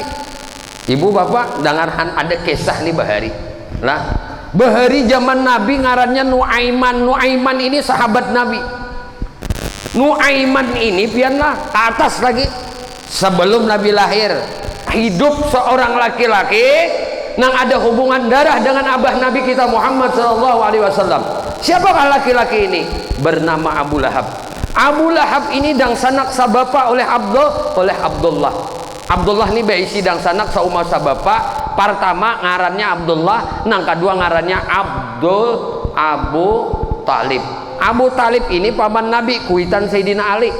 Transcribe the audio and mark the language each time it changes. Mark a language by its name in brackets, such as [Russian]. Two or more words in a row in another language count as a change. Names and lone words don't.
[Banjar] Ibu bapak, dengarkan ada kisah nih Bahari. Lah, Bahari zaman Nabi ngarannya Nuaiman. Nuaiman ini sahabat Nabi. Nuaiman ini pianlah ke atas lagi. Sebelum Nabi lahir, hidup seorang laki-laki nang ada hubungan darah dengan abah Nabi kita Muhammad [Arabic] صلى الله عليه وسلم. [Banjar] Siapakah laki-laki ini? Bernama Abu Lahab. Abu Lahab ini dang sanak sabapa oleh Abdullah. Abdullah ini baisi dang sanak saumah sabapa. Pertama ngarannya Abdullah, nang kedua ngarannya Abu Talib. Abu Talib ini paman Nabi, kuitan Sayyidina Ali.